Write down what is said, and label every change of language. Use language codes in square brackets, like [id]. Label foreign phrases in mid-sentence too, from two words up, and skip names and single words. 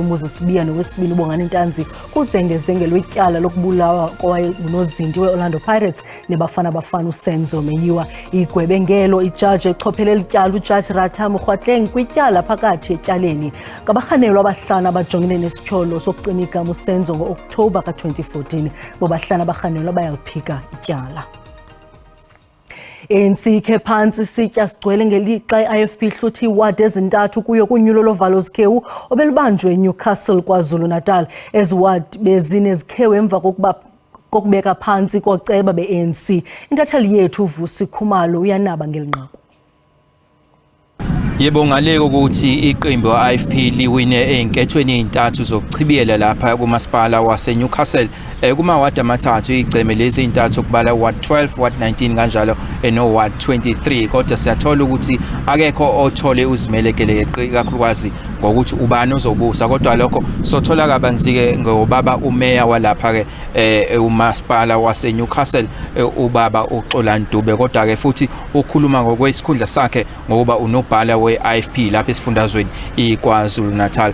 [xh] umuzi sibiya nowesibini ubongani Ntanzi kuzengezenge lwetyala lokubulawa kwayengunozinti we-Orlando Pirates nebafana bafana uSenzo Meyiwa igwebe ngelo ijaji echophelela ityala ujaji Ratha Mokgwatleng kwityala phakathi etyaleni ngabarhanelwa abahlanu abajongene nesityholo sokucima igama uSenzo ngo-Oktoba ka-2014 bobahlanu abarhanelwa bayaliphika ityala. ANC ke phansi sitya sigcwele ngelixa i-IFP ihluthi iwadi ezintathu kuyo kunyulo lovalo zikhewu obelubanjwe eNewcastle KwaZulu-Natal. Ezi wadi bezine zikhewu emva kokubeka phansi koceba be-ANC. Intatheli yethu uVusi Khumalo uyanaba ngelinqaku. [zu] Yebo ngale ukuthi iqembu le-IFP liwine ezinkethweni ezintathu zokuchibiyela lapha kumasipala waseNewcastle kumawadi amathathu igceme lezi ezintathu kubala ward 12 ward 19 kanjalo no ward 23 kodwa siyathola ukuthi akekho othole uzimelekele kakhulukazi ngokuthi ubani ozobusa kodwa lokho sothola kabanzi ke ngobaba umeya walapha ke umasipala waseNewcastle ubaba uXolani Dube kodwa ke futhi ukhuluma ngokwesikhundla sakhe ngokuba unobhala we-IFP lapha esifundazweni iKwaZulu-Natal.